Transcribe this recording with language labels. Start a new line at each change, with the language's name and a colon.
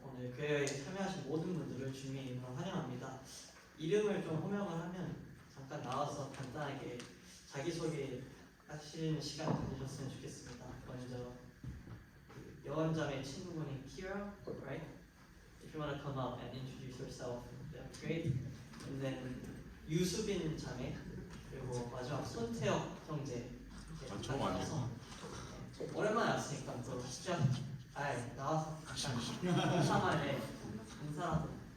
Korean: 오늘 교회에 참여하신 모든 분들을 주님의 이름으로 환영합니다. 이름을 좀 호명을 하면 잠깐 나와서 간단하게 자기소개 하시는 시간 가지셨으면 좋겠습니다. 먼저 여원자매 친구분인 Kira, right?
English: If you want to come up and introduce yourself, that's great. And then
Korean: 유수빈 자매, 그리고 마지막 손태혁 형제. 처음 왔네요. 오랜만에 왔으니까 또 진짜 나와서 잠깐 인사만에 인사라도.